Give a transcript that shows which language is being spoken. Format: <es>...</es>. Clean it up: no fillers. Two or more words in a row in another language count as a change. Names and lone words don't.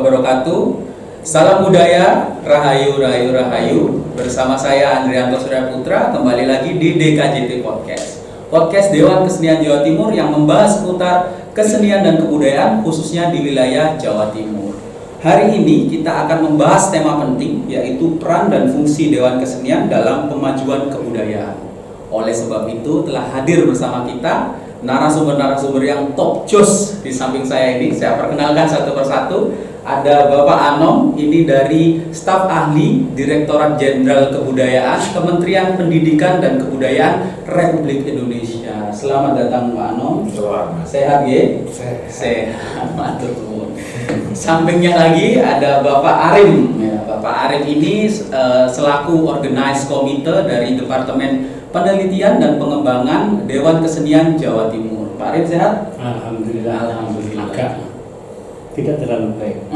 <id>wabarakatuh. Salam budaya, rahayu, rahayu, rahayu. Bersama saya Andrianto Surya Putra, kembali lagi di DKJT Podcast. Podcast Dewan Kesenian Jawa Timur yang membahas seputar kesenian dan kebudayaan khususnya di wilayah Jawa Timur. Hari ini kita akan membahas tema penting, yaitu peran dan fungsi Dewan Kesenian dalam pemajuan kebudayaan. Oleh sebab itu telah hadir bersama kita narasumber-narasumber yang top jos di samping saya ini. Saya perkenalkan satu persatu. Ada Bapak Anom, ini dari staf ahli Direktorat Jenderal Kebudayaan Kementerian Pendidikan dan Kebudayaan Republik Indonesia. Selamat datang Pak Anom. Selamat. Sehat ya? Sehat.</id> <jv>Matur nuwun.</jv> <id>Sampingnya lagi ada Bapak Arim. Ya, Bapak Arim ini selaku Organize Komite dari Departemen Penelitian dan Pengembangan Dewan Kesenian Jawa Timur. Pak Arim sehat? Alhamdulillah. Alhamdulillah. Tidak terlalu baik.</id>